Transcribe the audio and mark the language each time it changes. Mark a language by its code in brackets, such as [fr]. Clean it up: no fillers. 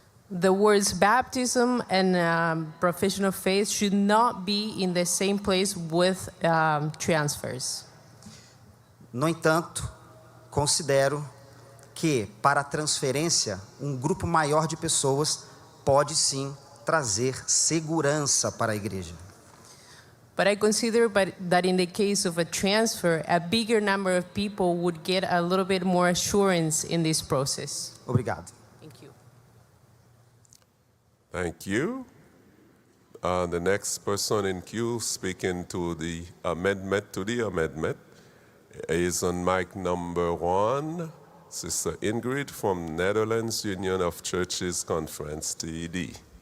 [en] The words baptism and profession of faith should not be in the same place with transfers. [pt] No entanto, considero que para a transferência, um grupo maior de pessoas pode sim trazer segurança para a igreja. [en] But I consider that in the case of a transfer, a bigger number of people would get a little bit more assurance in this process. [pt] Obrigado. [en] Thank you. The next person in queue speaking to the amendment is on mic number 1, Sister Ingrid from Netherlands Union of Churches Conference, TED.